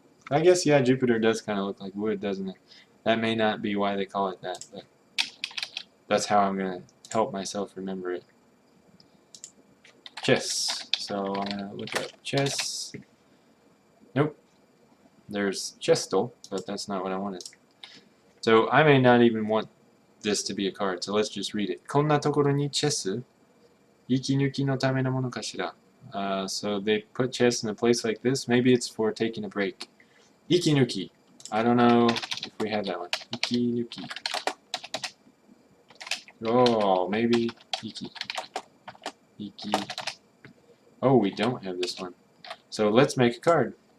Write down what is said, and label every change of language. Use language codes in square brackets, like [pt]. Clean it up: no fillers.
[en] I guess, yeah, Jupiter does kind of look like wood, doesn't it? That may not be why they call it that, but that's how I'm going to help myself remember it. Chess. So I'm going to look up chess. Nope. There's chestal, but that's not what I wanted. So I may not even want this to be a card, so let's just read it. [ja] こんなところにチェス、息抜きのためのものかしら. [en] So they put chess in a place like this. Maybe it's for taking a break. Ikinuki. I don't know if we have that one. Ikinuki. Oh, maybe Iki. Iki. Oh, we don't have this one. So let's make a card.